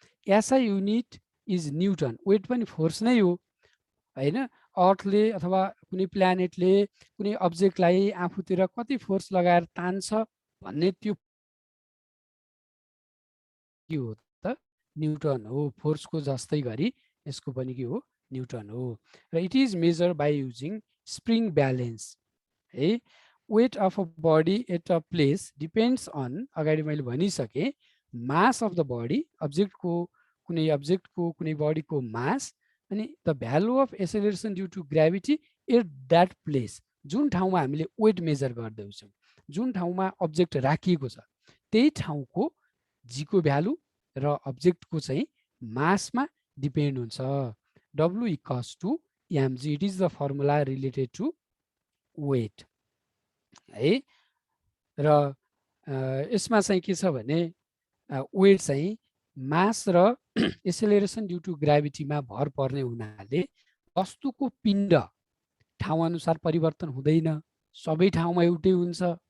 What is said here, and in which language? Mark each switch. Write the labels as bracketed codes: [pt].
[en] SI unit is newton, [ne] weight पनि force नै हो हैन। अर्थले अथवा कुनै प्लानेटले कुनै अब्जेक्टलाई आफूतिर कति फोर्स लगाएर तान्छ भन्ने त्यो के हो त न्युटन हो। फोर्सको जस्तै गरी यसको पनि के हो न्युटन हो। [en] र it is measure by using spring balance है। Weight of a body at a place depends on, [ne] अगाडि मैले भनिसकेँ, [en] mass of the body, [ne] कुनै अब्जेक्टको कुनै बडीको मास, अनि [en] The value of acceleration due to gravity at that place. [ne] जुन ठाउँमा हामीले वेट मेजर गर्दैछौँ, जुन ठाउँमा अब्जेक्ट राखिएको छ त्यही ठाउँको जीको भ्यालु र अब्जेक्टको चाहिँ मासमा डिपेन्ड हुन्छ। [en] W equals to mg, it is the formula related to weight है। [ne] र यसमा चाहिँ के छ भने वेट चाहिँ मास र एसेलरेसन ड्यु टु ग्राभिटीमा भर पर्ने हुनाले वस्तुको पिण्ड ठाउँ अनुसार परिवर्तन हुँदैन, सबै ठाउँमा एउटै हुन्छ।